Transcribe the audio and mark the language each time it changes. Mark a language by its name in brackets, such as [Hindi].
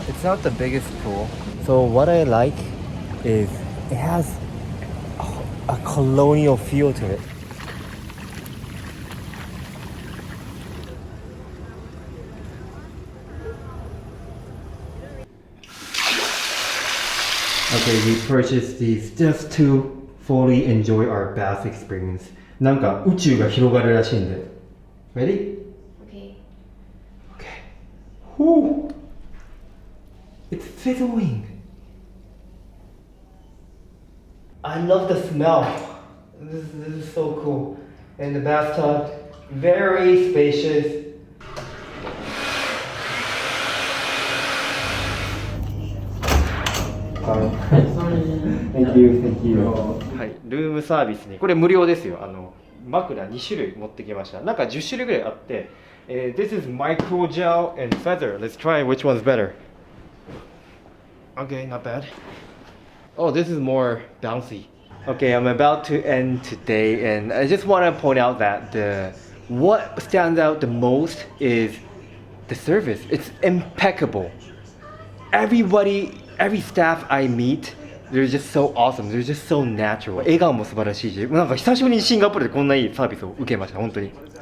[English] It's not the biggest pool. So what I like is it has a colonial feel to it. Okay, we purchased these just to fully enjoy our bath experience. [Japanese] なんか宇宙が広がるらしいんで。 [English] Ready? Okay. Okay. Whoo! It's fizzling. I love the smell. This is so cool. And the bathtub, very spacious. Thank you, thank you. [Japanese] はい、ルームサービスにこれ無料ですよ。枕2種類持ってきました。なんか10種類ぐらいあって、 [English] This is micro gel and feather. Let's try which one's better. Okay, not bad. Oh, this is more bouncy. Okay, I'm about to end today, and I just want to point out that what stands out the most is the service. It's impeccable. Every staff I meet, they're just so awesome. They're just so natural. [Japanese] 笑顔も素晴らしいし、なんか久しぶりにシンガポールでこんないいサービスを受けました、本当に。